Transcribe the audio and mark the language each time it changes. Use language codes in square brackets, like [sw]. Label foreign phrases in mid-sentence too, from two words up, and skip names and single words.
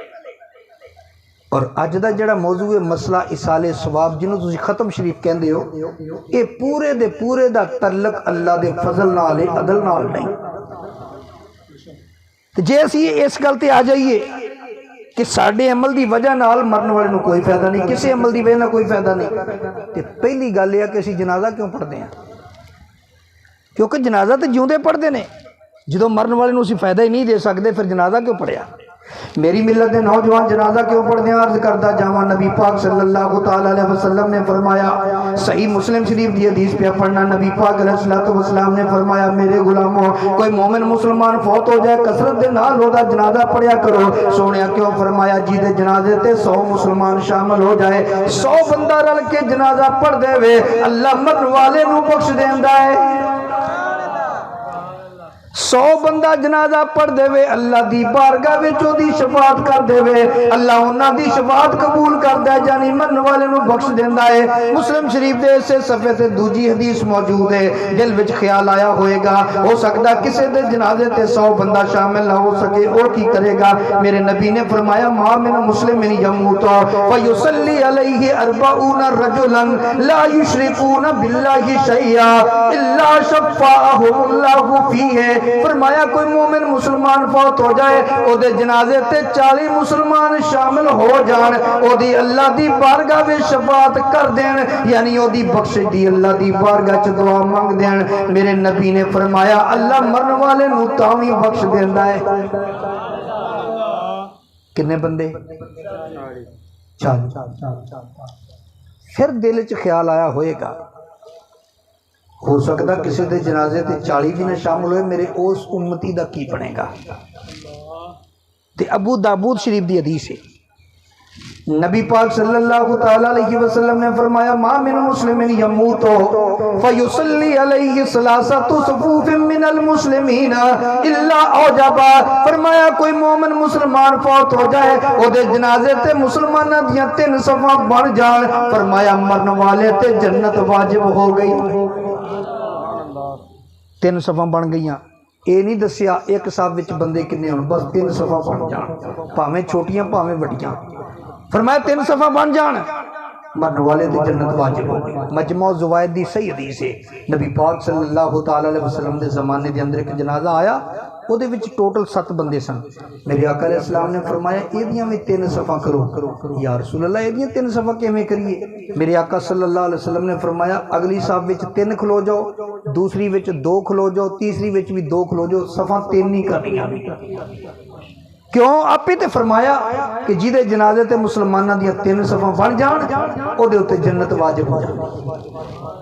[pa] اور اج دا جیہڑا موضوع ہے مسئلہ ایصال ثواب، جنہوں تسیں ختم شریف کہندے ہو، یہ پورے دے پورے دا تعلق اللہ دے فضل نال ہے، عدل نال نہیں. تو جے اسی اس گل تے آ جائیے کہ ساڈے عمل کی وجہ نال مرن والے نوں کوئی فائدہ نہیں، کسی عمل کی وجہ نال کوئی فائدہ نہیں، تو پہلی گل یہ کہ اسی جنازہ کیوں پڑھتے ہیں? کیونکہ جنازہ تو جیوندے پڑھتے ہیں، جو مرن والے نوں اسی فائدہ ہی نہیں دے سکتے، پھر جنازہ کیوں پڑھیا? [ur] میری ملت کے نوجوان جنازہ کیوں پڑھتے ہیں? عرض کرتا جاوا، نبی پاک [ar] صلى الله تعالى عليه وسلم [ur] نے فرمایا، صحیح مسلم شریف کی حدیث پے پڑھنا، نبی پاک [ar] عليه الصلاة والسلام [ur] نے فرمایا، میرے غلاموں، کوئی مومن مسلمان فوت ہو جائے, [pa] کثرت دے نال اوہدا جنازہ پڑھیا کرو. سونیا کیوں فرمایا? جہدے جنازے تے 100 مسلمان شامل ہو جائے، 100 بندہ رل کے جنازہ پڑھ دیوے، اللہ مرن والے نوں بخش دیندا ہے. 100 بندہ جنازہ پڑھ دیوے، اللہ دی بارگاہ وچ اوہدی شفاعت کر دیوے، اللہ انہاں دی شفاعت قبول کردا ہے، یعنی مرن والے نوں بخش دیندا ہے. مسلم شریف دے اس صفحے تے دوجی حدیث موجود ہے. دل وچ خیال آیا ہوئےگا، ہو سکدا کسی دے جنازے تے 100 بندہ شامل نہ ہو سکے، وہ کی کرےگا? [ur] میرے نبی نے فرمایا, [ar] ما من مسلم يموت فيصلي عليه 40 رجلا لا يشركون بالله شيئا إلا شفعهم الله فيه. [pa] فرمایا، کوئی مومن مسلمان فوت ہو جائے، اوہدے جنازے تے 40 مسلمان شامل ہو جان، اوہدی اللہ دی بارگاہ میں شفاعت کر دین، یعنی اوہدی بخشش دی اللہ دی بارگاہ چ دعا منگ دین. میرے نبی نے فرمایا، اللہ مرن والے نوں تاں وی بخش دیندا ہے. کنّے بندے؟ 40. پھر دل چ خیال آیا ہوئےگا, [ur] ہو سکتا کسی کے جنازے تے 40 بھی نہ شامل ہوئے، میرے اس امتی کا کی بنےگا? تے ابو داؤد شریف کی حدیث ہے، نبی پاک [ar] صلى الله تعالى عليه وسلم [ur] نے فرمایا, [ar] ما من مسلم يموت فيصلي عليه ثلاثة صفوف من المسلمين إلا أوجب. [pa] فرمایا، کوئی مومن مسلمان فوت ہو جائے، اوہدے جنازے تے مسلماناں دیاں 3 صفاں بن جان، فرمایا مرن والے تے جنت واجب ہو گئی. 3 صفاں بن گئی. یہ نہیں دسیا ایک صاحب وچ بندے کنّے ہون، بس 3 صفاں بن جان، بھاویں چھوٹیاں بھاویں وڈیاں. فرمایا 3 صفاں بن جان، مرن والے دی جنت واجب ہو گئی. مجمع زوائد دی صحیح حدیث ہے. نبی پاک [ar] صلى الله تعالى عليه وسلم [pa] دے زمانے دے اندر ایک جنازہ آیا, ਉਹਦੇ ਵਿੱਚ ٹوٹل 7 بندے سن. [ur] میرے آقا علیہ السلام نے فرمایا, [pa] ਇਹਦੀਆਂ بھی 3 صفاں کرو. [ar] يا رسول الله, [pa] ਇਹਦੀਆਂ 3 صفاں کیویں کریے? میرے آقا [ar] صلى الله عليه وسلم [pa] نے فرمایا، اگلی صف وچ 3 کھلو جاؤ، دوسری وچ 2 کھلو جاؤ، تیسری وچ بھی 2 کھلو جاؤ، صفاں 3 ہی کرنیاں. کیوں? آپے تو فرمایا کہ جہدے جنازے تے مسلماناں دیاں 3 صفاں بن جان, ਉਹਦੇ اتّے جنت واجب ہو جائے.